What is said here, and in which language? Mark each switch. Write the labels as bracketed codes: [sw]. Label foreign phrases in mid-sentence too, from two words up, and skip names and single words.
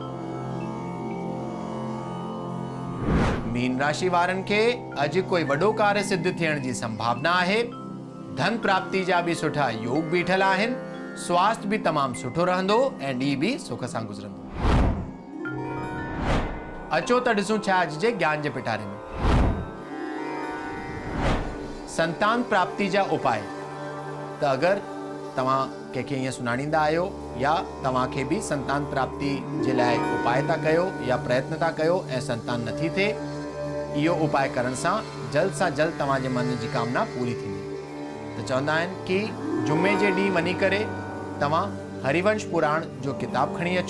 [sd] मीन राशि वारनि खे अॼु कोई वॾो कार्य सिद्ध थियण जी संभावना आहे। धन प्राप्ति जा भी सुठा योग बीठल आहिनि। स्वास्थ्य भी तमामु सुठो रहंदो ऐं ॾींहुं भी सुख सां गुज़रंदो। अचो त ॾिसूं छा अॼु जे ज्ञान जे पिटारे में। संतान प्राप्ति जा उपाय। त अगर तव्हां कंहिंखे ईअं सुञाणींदा आहियो या तव्हांखे भी संतान प्राप्ति जे लाइ उपाय था कयो या प्रयत्न था कयो ऐं संतान नथी थिए, इहो उपाय करण सां जल्द तव्हांजे मन जी कामना पूरी थींदी। त चवंदा आहिनि कि जुमे जे ॾींहुं वञी करे तव्हां हरिवंश पुराण जो किताब खणी अचो।